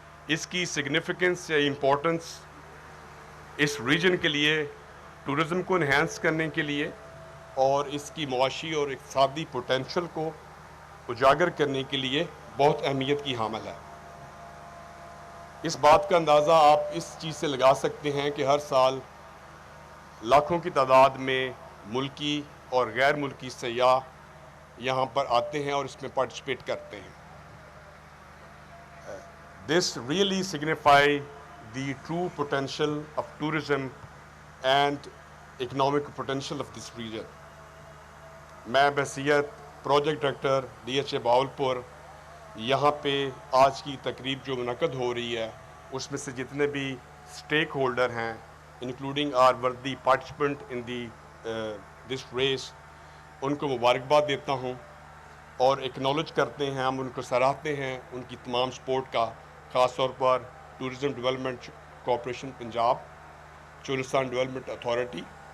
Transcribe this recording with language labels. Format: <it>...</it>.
<hi>इसकी सिग्निफिकेंस या इम्पोर्टेंस इस रीजन के लिए, टूरिज़म को इन्हेंस करने के लिए और इसकी मुआशी और इक़्तिसादी पोटेंशल को उजागर करने के लिए बहुत अहमियत की हामिल है। इस बात का अंदाज़ा आप इस चीज़ से लगा सकते हैं कि हर साल लाखों की तादाद में मुल्की और गैर मुल्की सयाह यहाँ पर आते हैं और इसमें पार्टिसिपेट करते हैं।</hi> <en>This really signify the true potential of tourism and economic potential of this region.</en> <hi>मैं बहसियत प्रोजेक्ट डायरेक्टर DHA बहावलपुर यहाँ पे आज की तकरीब जो मुनक़द हो रही है उसमें से जितने भी स्टेक होल्डर हैं,</hi> <en>including our worthy participant in the this race,</en> <hi>उनको मुबारकबाद देता हूँ और एक्नॉलेज करते हैं, हम उनको सराहते हैं उनकी तमाम सपोर्ट का, ख़ास तौर पर tourism development corporation Punjab, Cholistan development authority,</hi>